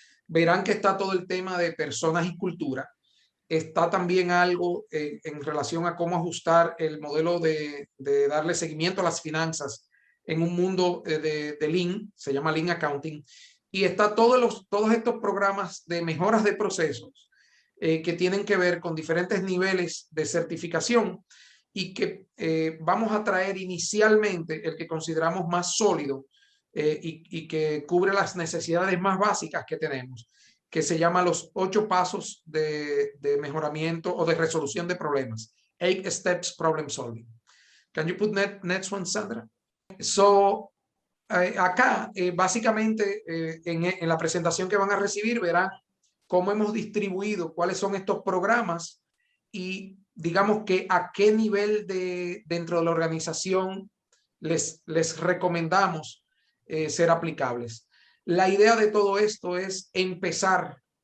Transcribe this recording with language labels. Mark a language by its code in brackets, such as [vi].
[es] Verán que está todo el tema de personas y cultura. Está también algo en relación a cómo ajustar el modelo de darle seguimiento a las finanzas en un mundo de Lean, se llama Lean Accounting, y está todos estos programas de mejoras de procesos que tienen que ver con diferentes niveles de certificación, y que vamos a traer inicialmente el que consideramos más sólido y que cubre las necesidades más básicas que tenemos, que se llama los 8 pasos de mejoramiento o de resolución de problemas. [en] 8 steps problem solving. Can you put next one, Sandra? [es] So, acá, básicamente, en la presentación que van a recibir, verán cómo hemos distribuido cuáles son estos programas y, digamos, que a qué nivel dentro de la organización les recomendamos ser aplicables. La idea de todo esto es empezar